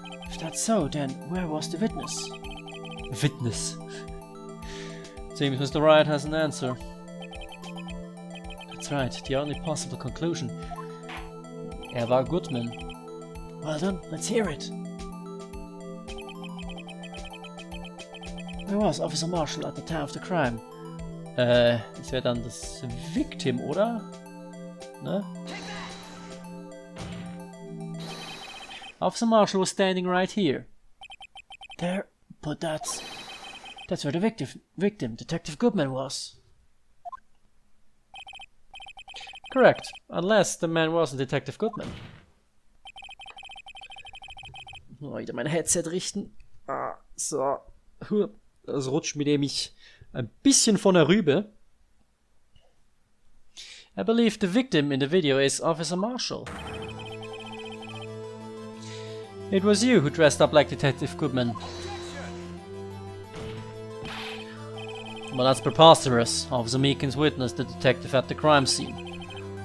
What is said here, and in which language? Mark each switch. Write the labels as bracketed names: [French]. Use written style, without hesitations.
[English] If that's so, then where was the witness? Witness? Seems Mr. Wright has an answer. That's right, the only possible conclusion. War Goodman. Well done, let's hear it. Where was Officer Marshall at the time of the crime? [German] Das wäre dann das Victim, oder? Ne? [English] Officer Marshall was standing right here. There, but that's where the victim, Detective Goodman, was. Correct, unless the man wasn't Detective Goodman. [German] Wieder mein Headset richten. Ah, so. Das rutscht mir nämlich ein bisschen von der Rübe. [English] I believe the victim in the video is Officer Marshall. It was you who dressed up like Detective Goodman. Well, that's preposterous. Officer Meekins witnessed the detective at the crime scene.